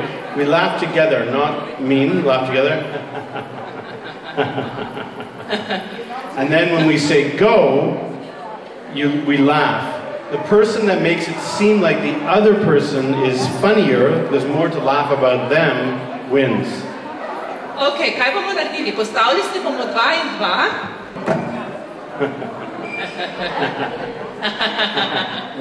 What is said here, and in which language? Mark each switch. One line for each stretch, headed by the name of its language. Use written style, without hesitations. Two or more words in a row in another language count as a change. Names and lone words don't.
English: We laugh together, not mean. Laugh together. And then when we say go, we laugh. The person that makes it seem like the other person is funnier, there's more to laugh about them, wins.
Slovenian: Ok, kaj bomo naredili? Postavili se bomo 2 in 2.